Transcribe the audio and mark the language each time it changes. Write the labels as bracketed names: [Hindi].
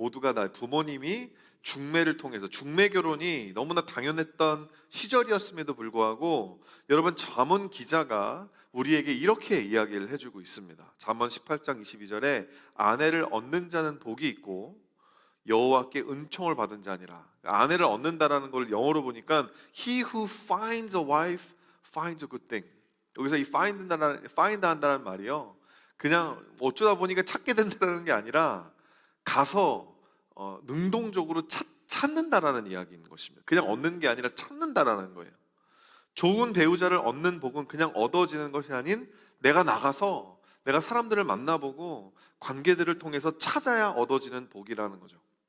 [Korean] 모두가 부모님이 중매를 통해서, 중매 결혼이 너무나 당연했던 시절이었음에도 불구하고, 여러분 잠언 기자가 우리에게 이렇게 이야기를 해주고 있습니다. 잠언 18장 22절에 아내를 얻는 자는 복이 있고 여호와께 은총을 받은 자니라. 아내를 얻는다라는 걸 영어로 보니까 [English] He who finds a wife finds a good thing. [Korean] 여기서 이 find 한다는 말이요, 그냥 어쩌다 보니까 찾게 된다는 게 아니라 가서 능동적으로 찾는다라는 이야기인 것입니다. 그냥 얻는 게 아니라 찾는다라는 거예요. 좋은 배우자를 얻는 복은 그냥 얻어지는 것이 아닌, 내가 나가서 내가 사람들을 만나보고 관계들을 통해서 찾아야 얻어지는 복이라는 거죠.